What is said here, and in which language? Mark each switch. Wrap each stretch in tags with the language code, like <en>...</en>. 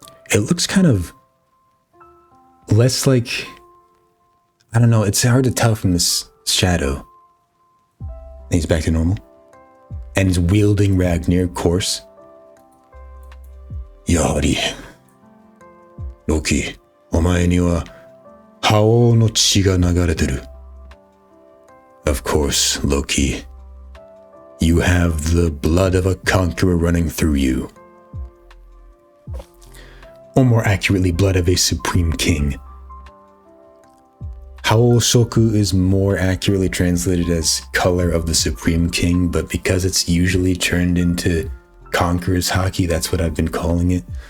<en>It looks kind of less like, I don't know, it's hard to tell from this shadow. And he's back to normal. And he's wielding Ragnir, of course.</en> <ja>Yari. Loki, お前には覇王の血が流れてる.</ja> <en>Of course, Loki. You have the blood of a conqueror running through you. Or more accurately, blood of a supreme king. Haoshoku is more accurately translated as color of the supreme king, but because it's usually turned into conqueror's haki, that's what I've been calling it.</en>